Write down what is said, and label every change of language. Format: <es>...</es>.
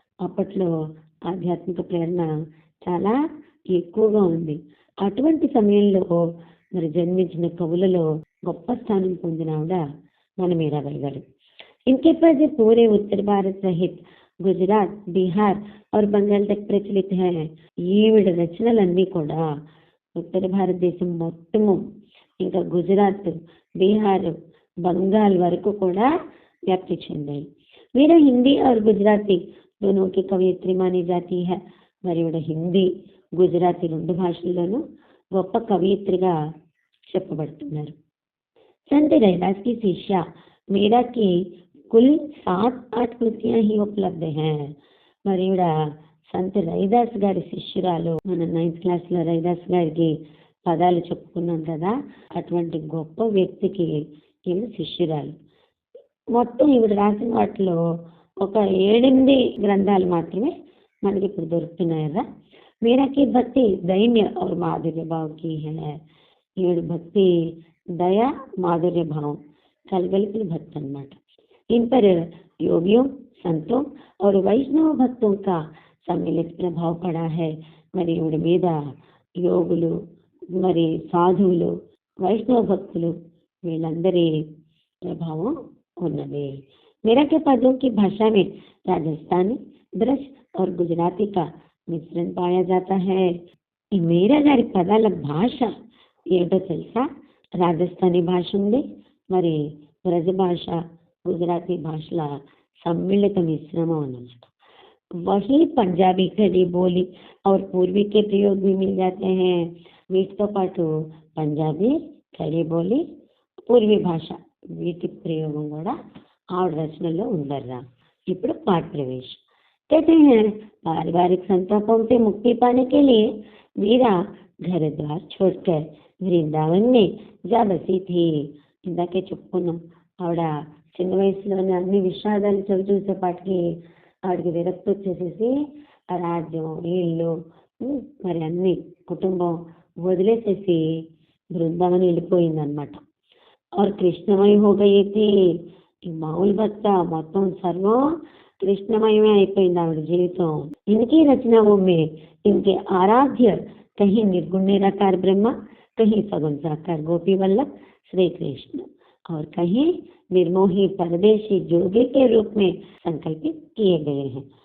<te>అప్పట్లో ఆధ్యాత్మిక ప్రేరణ చాలా ఎక్కువగా ఉంది. అటువంటి సమయంలో మరి జన్మించిన కవులలో గొప్ప స్థానం పొందిన ఆవిడ మన మీరాబాయి గారు.</te> <hi>इनके पद पूरे उत्तर भारत सहित गुजरात, बिहार और बंगाल तक प्रचलित है.</hi> <te>ఈవిడ రచనలన్నీ కూడా ఉత్తర భారతదేశం మొత్తము, ఇంకా గుజరాత్, బీహార్, बंगाल వరకు కూడా వ్యాప్తి చెందాయి.</te> <hi>मीरा हिंदी और गुजराती दोनों की कवयित्री मानी जाती है.</hi> <te>మరి ఈవిడ హిందీ, గుజరాతీ రెండు భాషల్లోనూ గొప్ప కవయిత్రిగా చెప్పబడుతున్నారు.</te> <hi>संत रैदास की शिष्या मीरा की कुल 7-8 కృతియా ही उपलब्ध हैं.</hi> <te>మరి ఈవిడ సంత రైదాస్ గారి శిష్యురాలు. మన 9th క్లాస్లో రైదాస్ గారికి పదాలు చెప్పుకున్నాం కదా, అటువంటి గొప్ప వ్యక్తికి ఈవిడ శిష్యురాలు. మొత్తం ఈవిడ రాసిన వాటిలో ఒక 7-8 గ్రంథాలు మాత్రమే మనకి ఇప్పుడు దొరుకుతున్నాయి కదా.</te> <hi>మీరాకి భక్తి దైన్య और మాధుర్య భావ్ की है.</hi> <te>ఈవిడ భక్తి దయ, మాధుర్య భావం కలగలిపిన భక్తి అన్నమాట.</te> <hi>इन पर योगियों, संतों और वैष्णव भक्तों का सम्मिलित प्रभाव पड़ा है.</hi> <te>మరి ఈవిడ మీద యోగులు, మరి సాధువులు, వైష్ణవ భక్తులు వీళ్ళందరి ప్రభావం ఉన్నది.</te> <hi>मीरा के पदों की भाषा में राजस्थानी, ब्रज और गुजराती का मिश्रण पाया जाता है.</hi> <te>ఈ మీరా గారి పదాల భాష ఏమిటో తెలుసా? రాజస్థానీ భాష ఉంది, మరి బ్రజ భాష, గుజరాతీ భాషల సమ్మిళిత మిశ్రమం అన్నమాట.</te> <hi>वही पंजाबी खड़ी बोली और पूर्वी के प्रयोग भी मिल जाते हैं.</hi> <te>వీటితో పాటు పంజాబీ, ఖడీ బోలి, పూర్వీ భాష వీటి ప్రయోగం కూడా ఆవిడ రచనలో ఉందర్రా। ఇప్పుడు</te> <hi>पाठ प्रवेश। कहते हैं पारिवारिक संतापों से मुक्ति पाने के लिए मीरा घर द्वार छोड़कर वृंदावन में जा बसी थी।</hi> <te>ఇందాకే చెప్పుకున్నాం ఆవిడ చిన్న వయసులోనే అన్ని విషాదాలు చవి చూసేపాటికి ఆవిడకి విరక్తి వచ్చేసేసి ఆ రాజ్యం ఇల్లు మరి అన్ని కుటుంబం వదిలేసేసి బృందావనం వెళ్ళిపోయిందనమాట।</te> <hi>और कृष्णमय हो गई थी।</hi> <te>ఈ మామూలు భర్త మొత్తం సర్వం कृष्णमय అయిపోయింది ఆవిడ జీవితం।</te> <hi>इनकी रचनाओं में इनके आराध्य कहीं निर्गुण निराकार ब्रह्मा, कहीं सगुण साकार गोपी वल्लभ श्री कृष्ण और कहीं निर्मोही परदेशी जोगी के रूप में संकल्पित किए गए हैं।</hi>